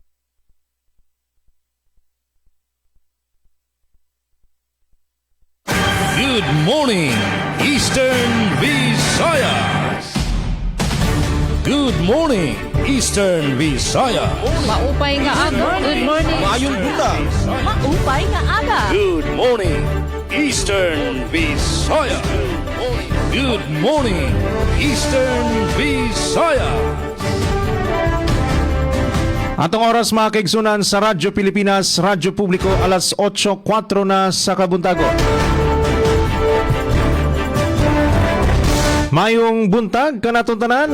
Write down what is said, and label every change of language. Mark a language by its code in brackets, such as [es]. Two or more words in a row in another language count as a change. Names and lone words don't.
[en] Good morning, Eastern Visayas! Good morning, Eastern Visayas! [war] Maupay nga aga. [en] Good morning. [ceb] Mayong buntag! [war] Maupay nga aga. [en] Good morning, Eastern Visayas! Good morning, Eastern Visayas! [ceb] Atong oras mga kaigsunan sa Radyo Pilipinas, Radyo Publiko, alas 8:04 na sa kabuntago. Mayong buntag kanatong tanan.